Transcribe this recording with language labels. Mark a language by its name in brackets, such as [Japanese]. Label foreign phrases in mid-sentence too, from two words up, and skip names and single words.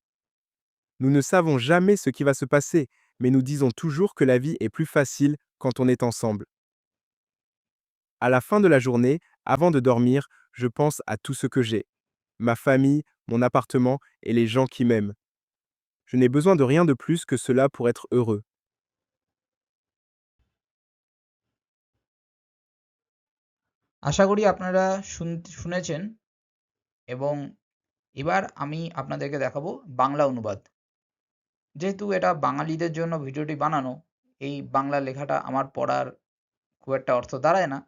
[French] Nous ne savons jamais ce qui va se passer, mais nous disons toujours que la vie est plus facile quand on est ensemble. À la fin de la journée, avant de dormir, je pense à tout ce que j'ai. Ma famille, mon appartement et les gens qui m'aiment. Je n'ai besoin de rien de plus que cela pour être heureux. [Bangla] আশা করি আপনারা শুনেছেন এবং এবার আমি আপনাদেরকে দেখাবো বাংলা অনুবাদ। যেহেতু এটা বাঙালিদের জন্য ভিডিওটি বানানো, এই বাংলা লেখাটা আমার পড়ার খুব একটা অর্থ দাঁড়ায় না।